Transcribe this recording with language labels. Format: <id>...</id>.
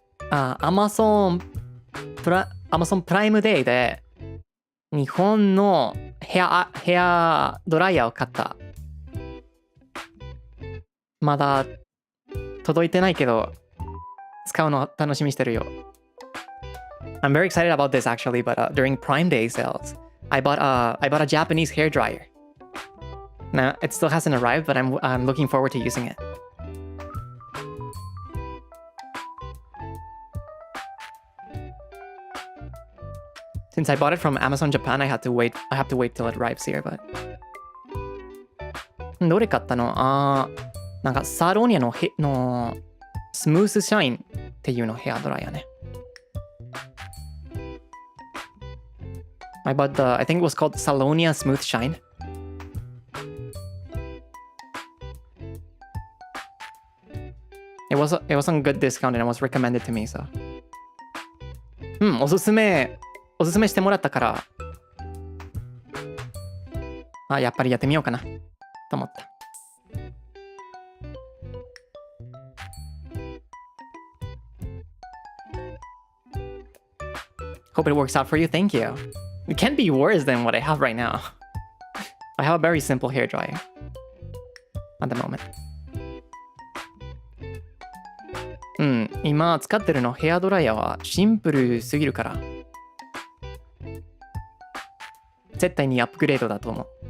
<ja>アマゾンプライムデーで日本のヘアドライヤーを買った。まだ届いてないけど使うの楽しみしてるよ。</ja> <en>I'm very excited about this actually, but during Prime Day sales, I bought a Japanese hair dryer. Now it still hasn't arrived, but I'm looking forward to using it. Since I bought it from Amazon Japan, I have to wait till it arrives here, but</en> <ja>どれ買ったの？なんかサロニアのスムースシャインっていうのヘアドライヤーね。</ja> <en>I bought I think it was called Salonia Smooth Shine. It was on good discount and it was recommended to me, so.</en> <ja>おすすめしてもらったから、やっぱりやってみようかなと思った。</ja> <en>Hope it works out for you. Thank you. It can't be worse than what I have right now. I have a very simple hair dryer at the moment.</en> <ja>今使ってるのヘアドライヤーはシンプルすぎるから絶対にアップグレードだと思う。</ja>